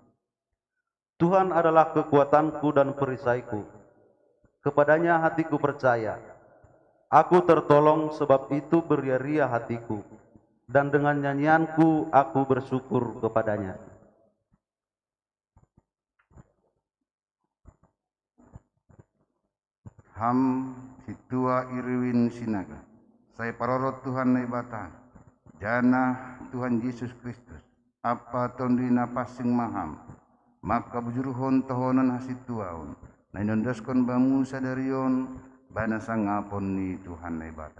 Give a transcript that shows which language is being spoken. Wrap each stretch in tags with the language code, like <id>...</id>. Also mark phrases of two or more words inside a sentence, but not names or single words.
<id>Tuhan adalah kekuatanku dan perisaiku. Kepadanya hatiku percaya. Aku tertolong, sebab itu beria-ria hatiku. Dan dengan nyanyianku aku bersyukur kepadanya.</id> <bts>Ham Situa Irwin Sinaga. Saya parorot Tuhan na ibata, jana Tuhan Yesus Kristus, apa tondina pasing maham, maka bujuruhon tohonan hasit tuaon, na inondaskon bamu sadarion, bana sangapon ni Tuhan na ibata.</bts>